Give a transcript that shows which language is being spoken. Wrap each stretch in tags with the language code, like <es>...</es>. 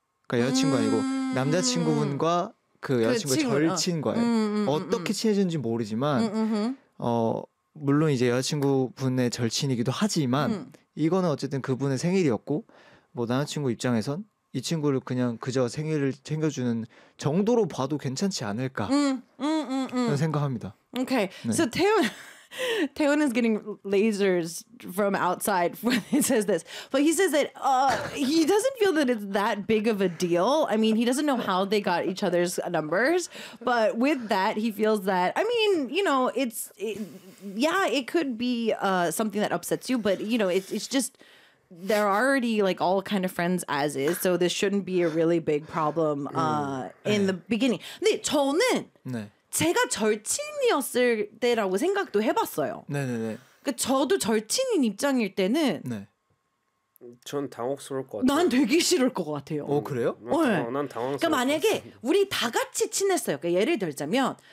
<ko>그러니까 여자친구 아니고 남자친구분과 그 여자친구 절친과의 어떻게 친해지는지 모르지만 물론 이제 여자친구분의 절친이기도 하지만 이거는 어쨌든 그분의 생일이었고 뭐 남자친구 입장에선 이 친구를 그냥 그저 생일을 챙겨주는 정도로 봐도 괜찮지 않을까 생각합니다. Okay, 네.</ko> <en>So Taewon is getting lasers from outside when he says this, but he says that he doesn't feel that it's that big of a deal. I mean, he doesn't know how they got each other's numbers, but with that, he feels that, I mean, you know, it could be something that upsets you, but, you know, it's just, they're already like all kind of friends as is, so this shouldn't be a really big problem in the beginning.</en> <ko>근데 저는... 네. 제가 절친이었을 때라고 생각도 해봤어요. 네네네. 그러니까 저도 절친인 입장일 때는 네. 전 당혹스러울 것 같아요. 난 되게 싫을 것 같아요. 어 그래요? 네. 난 당황스러울 그러니까 만약에 것 같아요. 우리 다 같이 친했어요. 그러니까 예를 들자면</ko>